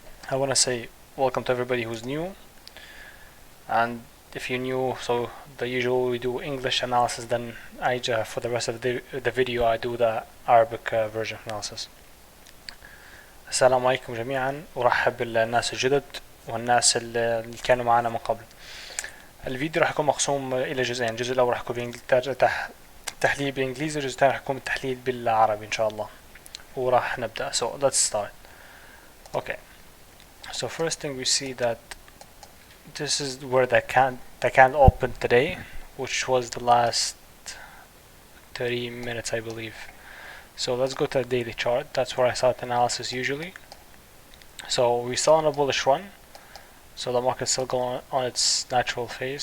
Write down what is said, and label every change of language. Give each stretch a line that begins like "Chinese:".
English: I want to say welcome to everybody who's new, and if you're new, so the usual we do English analysis, then for the rest of the video I do the Arabic version analysis.
Arabic: السلام عليكم جميعا، ورحب بالناس الجدد والناس اللي كانوا معنا من قبل. الفيديو راح يكون مقسوم الى جزئين، الجزء الاول راح يكون تحليل بالانجليزي، والجزء الثاني راح يكون التحليل بالعربي ان شاء الله. وراح نبدأ.
English: So let's start. Okay, so first thing we see that this is where the candle opened today, which was the last 30 minutes I believe. So let's go to the daily chart. That's where I start analysis usually. So we saw on a bullish run, so the market's still going on its natural phase.